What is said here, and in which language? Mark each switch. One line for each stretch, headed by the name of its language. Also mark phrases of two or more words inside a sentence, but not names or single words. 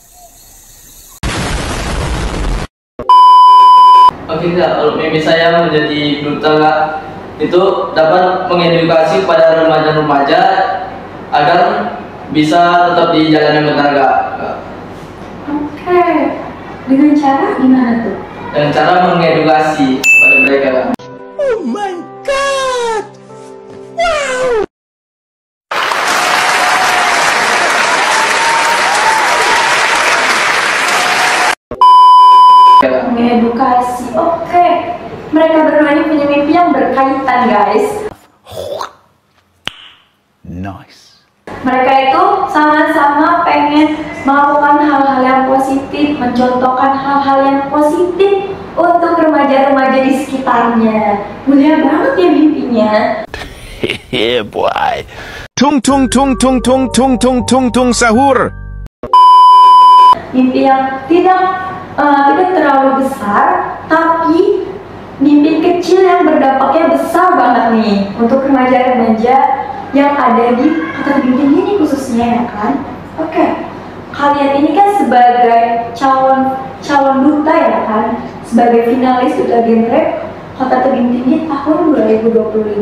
Indonesian: Oke Kak, kalau mimpi saya menjadi duta Kak, itu dapat mengedukasi pada remaja-remaja agar bisa tetap di jalan yang benar Kak. Oke, dengan cara gimana tuh? Dengan cara mengedukasi pada mereka Kak.
English: Oh my god!
Indonesian: Mengedukasi. Oke, mereka berdua ini punya mimpi yang berkaitan guys.
English: Nice.
Indonesian: Mereka itu sama-sama pengen melakukan hal-hal yang positif, mencontohkan hal-hal yang positif untuk remaja-remaja di sekitarnya. Mulia banget ya mimpinya.
English: Yeah, boy.
Indonesian: Tung tung tung tung tung tung tung tung tung sahur. Mimpi yang tidak terlalu besar, tapi mimpi kecil yang berdampaknya besar banget nih untuk remaja-remaja yang ada di kota tebing tinggi ini khususnya ya kan. Oke, kalian ini kan sebagai calon duta ya kan, sebagai finalis duta genre kota tebing tinggi tahun 2025.